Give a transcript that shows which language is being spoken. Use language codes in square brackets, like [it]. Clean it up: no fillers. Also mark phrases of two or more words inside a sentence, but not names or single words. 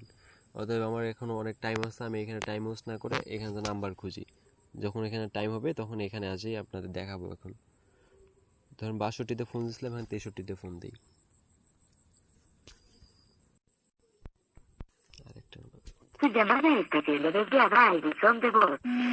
[bn] অতএব আমার এখনও অনেক টাইম আছে, আমি এখানে টাইম ওয়েস্ট না করে এখানে নাম্বার খুঁজি। যখন এখানে টাইম হবে তখন এখানে আসেই আপনাদের দেখাবো। এখন ধরুন 62তে ফোন দিয়েছিলাম, এখন 63তে ফোন দিই। আরেকটা [es] Su llamada está siendo desviada al buzón de voz.